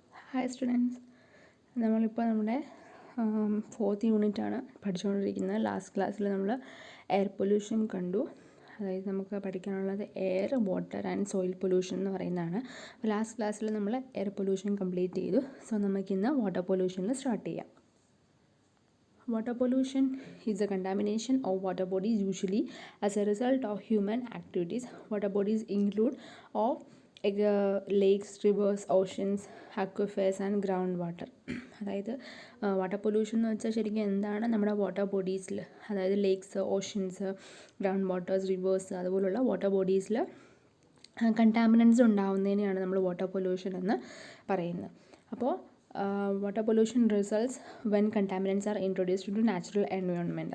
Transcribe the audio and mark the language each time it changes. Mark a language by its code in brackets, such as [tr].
[ml] Hi students, നമ്മളിപ്പോൾ നമ്മുടെ 4th യൂണിറ്റാണ് പഠിച്ചുകൊണ്ടിരിക്കുന്നത്. ലാസ്റ്റ് ക്ലാസ്സിൽ നമ്മൾ എയർ പൊല്യൂഷൻ കണ്ടു. അതായത് നമുക്ക് പഠിക്കാനുള്ളത് air, water and soil pollution എന്ന് പറയുന്നതാണ്. അപ്പോൾ ലാസ്റ്റ് ക്ലാസ്സിൽ നമ്മൾ എയർ പൊല്യൂഷൻ കംപ്ലീറ്റ് ചെയ്തു. സോ നമുക്കിന്ന് വാട്ടർ പൊല്യൂഷനിൽ സ്റ്റാർട്ട് ചെയ്യാം. [en] Water pollution is a contamination of water bodies usually as a result of human activities. Water bodies include of lakes, rivers, oceans, aquifers and groundwater. [ml] അതായത് water pollution എന്ന് വെച്ചാൽ ശരിക്കും എന്താണ് നമ്മുടെ water ബോഡീസിൽ, അതായത് lakes, oceans, ground waters, reverse അതുപോലുള്ള water ബോഡീസിൽ contaminants ഉണ്ടാവുന്നതിനെയാണ് നമ്മൾ water pollution എന്ന് പറയുന്നത്. അപ്പോൾ [en] Water pollution results when contaminants are introduced to natural environment.